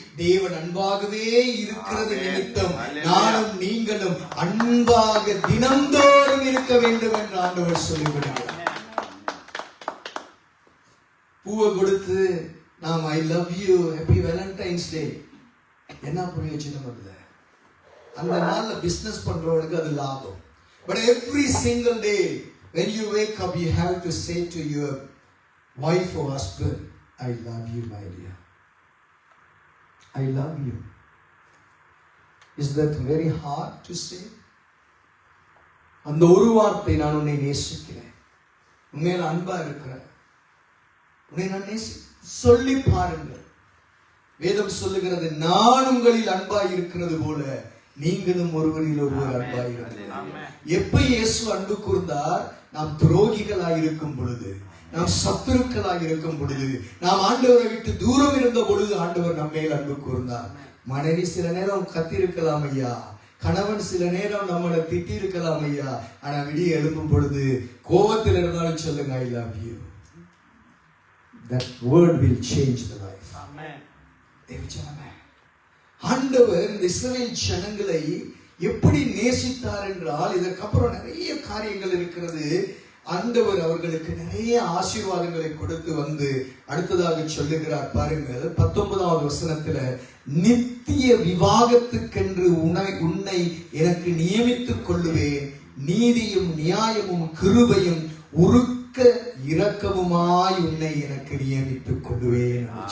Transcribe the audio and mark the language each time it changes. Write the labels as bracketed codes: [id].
[ta] தேவன் அன்பாகவே இருக்கிறது நிமித்தம் நானும் நீங்களும் அன்பாக தினந்தோறும் இருக்க வேண்டும் என்று ஆண்டவர் சொல்லிவிடுகிறார். பூவை கொடுத்து நாம் [en] I love you, happy Valentine's day, [ta] என்ன பிரயோஜனம் இல்லை. அந்த நாள்ல பிசினஸ் பண்றவனுக்கு அது லாபம். [en] But every single day when you wake up you have to say to your wife or husband, I love you my dear, I love you. Is that very hard to say? [ta] அந்த ஒரு வார்த்தை, நான் உன்னை நேசிக்கிறேன், உண்மையில அன்பா இருக்கிறேன், உன்னை நான் சொல்லி பாருங்கள். வேதம் சொல்லுகிறது, நான் உங்களில் அன்பாய் இருக்கிறது போல நீங்களும் ஒருவரில் ஒருவர் அன்பாய் இருக்கிறீர்கள். எப்ப இயேசு அன்பு கூர்ந்தார்? நாம் துரோகிகளாய் இருக்கும் பொழுது, நாம் சத்துருக்களாய் இருக்கும் பொழுது, நாம் ஆண்டவரை விட்டு தூரம் இருந்த பொழுது ஆண்டவர் நம்ம மேல் அன்பு கூர்ந்தார். மனைவி சில நேரம் கத்தி இருக்கலாம் ஐயா, கணவன் சில நேரம் நம்மளை திட்டி இருக்கலாம் ஐயா, ஆனா விடிய எழும்பும் பொழுது கோபத்தில் இருந்தாலும் சொல்லுங்க [en] I love you. That word will change the life. Amen. [ta] ஆண்டவர் இந்த இஸ்ரவேல் ஜனங்களை எப்படி நேசித்தார் என்றால், இதற்கப்புறம் நிறைய காரியங்கள் இருக்கிறது. ஆண்டவர் அவர்களுக்கு நிறைய ஆசீர்வாதங்களை கொடுத்து அடுத்ததாக சொல்லுகிறார் பாருங்கள். 19வது வசனத்துல, நித்திய விவாகத்துக்கென்று உன்னை எனக்கு நியமித்துக் கொள்ளுவேன், நீதியும் நியாயமும் கிருபையும் உருக்க இரக்கமுமாய் உன்னை எனக்கு நியமித்துக் கொள்ளுவேன்.